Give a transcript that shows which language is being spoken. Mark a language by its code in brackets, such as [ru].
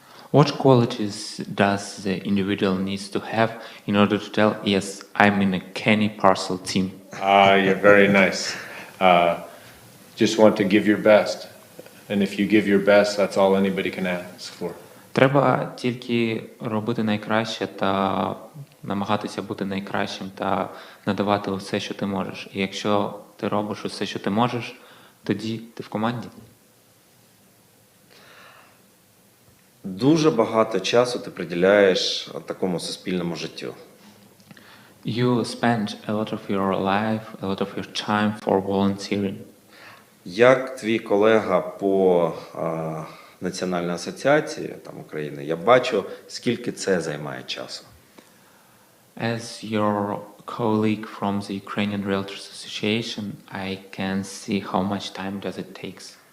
[en] What qualities does the individual needs to have in order to tell, yes, I'm in a Kenny Parcell team? You're very nice. Just want to give your best. And if you give your best, that's all anybody can ask for. [uk] Треба тільки робити найкраще та намагатися бути найкращим та надавати усе, що ти можеш. І якщо ти робиш усе, що ти можеш, тоді ти в команді. Дуже багато часу ти приділяєш такому суспільному життю. [en] You spend a lot of your life, a lot of your time for volunteering. [uk] Як твій колега по Національній асоціації України, я бачу, скільки це займає часу. [en] As your colleague from the Ukrainian REALTORS Association, I can see how much time does it takes.